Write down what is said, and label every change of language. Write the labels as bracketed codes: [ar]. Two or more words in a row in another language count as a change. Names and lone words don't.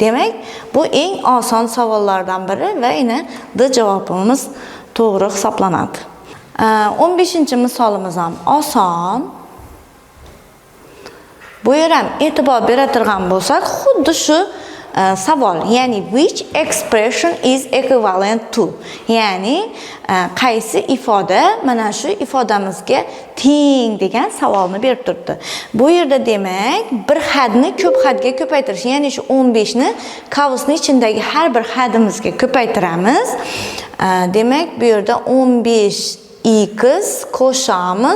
[uz] Demak, bu eng oson savollardan biri va yana D javobimiz to'g'ri hisoblanadi. 15-misolimiz ham oson. Bu yer ham e'tibor beratirgan bo'lsak, xuddi shu savol, ya'ni [en] which expression is equivalent to, [uz] ya'ni qaysi ifoda mana shu ifodamizga teng degan savolni berib turibdi. Bu yerda demak bir hadni ko'p hadga ko'paytirish, ya'ni shu 15 ni qavsning ichidagi har bir hadimizga ko'paytiramiz. Demak, bu yerda 15x qo'shamiz.